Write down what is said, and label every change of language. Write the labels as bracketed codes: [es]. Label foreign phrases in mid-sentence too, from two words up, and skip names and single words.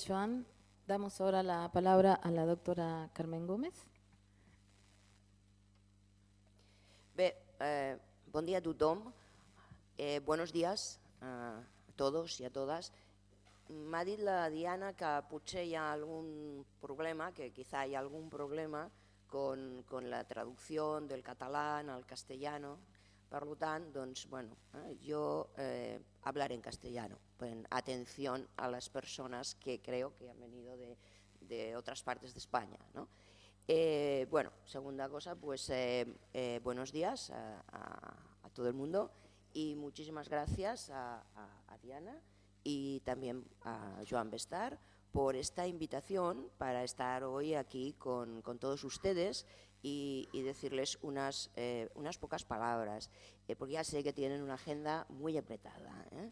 [es] Joan. Damos ahora la palabra a la doctora Carmen Gómez. [ca] Bé, bon dia a tothom. [es] Buenos días a todos y a todas. [ca] M'ha dit la Diana que potser hi ha algun problema, [es] que quizá hay algún problema con la traducción del catalán al castellano. [ca] Per tant, doncs, bueno, [es] yo hablaré en castellano, en atención a las personas que creo que han venido de otras partes de España, ¿no? Bueno, segunda cosa, pues buenos días a todo el mundo y muchísimas gracias a Diana y también a Joan Bestar por esta invitación para estar hoy aquí con todos ustedes y decirles unas pocas palabras, porque ya sé que tienen una agenda muy apretada.